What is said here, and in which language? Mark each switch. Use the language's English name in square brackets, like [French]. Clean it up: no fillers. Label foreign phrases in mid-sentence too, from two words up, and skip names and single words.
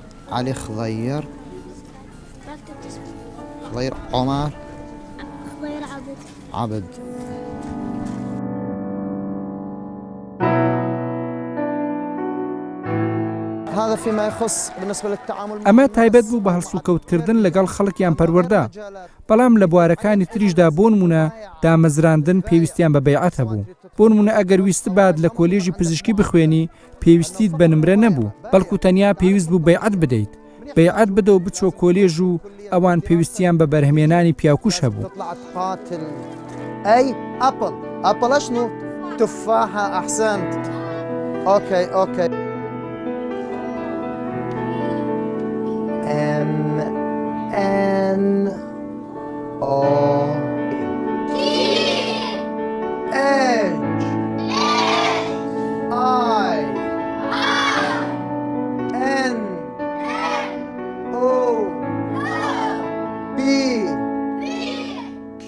[Arabic] علي خضير. خضير عمر. خضير عبد. عبد. هذا فيما يخص بالنسبة للتعامل. [Central Kurdish] ئەمە تایبەت بوو بە هەڵسوکەوتکردن لەگەڵ خەڵکیان پەروەردا، بەڵام لە بوارەکانی تریشدا بۆ نمونە دامەزراندن پێویستیان بە بەیعەت هەبوو. بۆ نمونە ئەگەر ویست باد لە کۆلێژی پزیشکی بخوێنی پێویستیت بە نمرە نەبوو، بەڵکو تەنیا پێویست بوو بەیعەت بدەیت، بەیعەت بدە و بچۆ کۆلێژ و ئەوان پێویستیان بە بەرهەمێنانی پیاوکوش هەبوو. [Arabic] أي أبل. أبل شنو؟ تفاحة. أحسنت. أوكي. [English] MNO H I N O P Q.